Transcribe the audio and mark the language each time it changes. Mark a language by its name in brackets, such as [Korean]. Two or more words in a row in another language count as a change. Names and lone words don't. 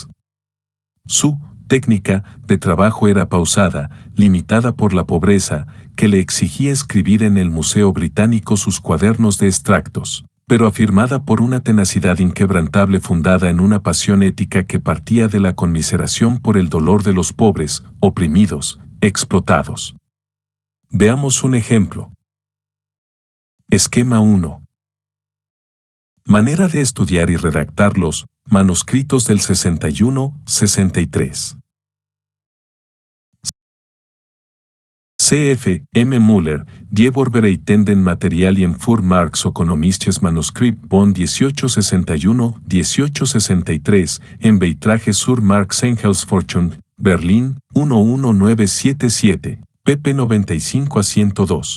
[Spanish] Su técnica de trabajo era pausada, limitada por la pobreza, que le exigía escribir en el Museo Británico sus cuadernos de extractos, pero afirmada por una tenacidad inquebrantable fundada en una pasión ética que partía de la conmiseración por el dolor de los pobres, oprimidos, explotados. Veamos un ejemplo. Esquema 1. Manera de estudiar y redactar los manuscritos del 61-63. C.F. M. Müller, Die Vorbereitenden Materialien für Marx Ökonomisches Manuskript von 1861-1863, en Beitrage sur Marx Engels Forschung, Berlin, 11977, pp 95-102.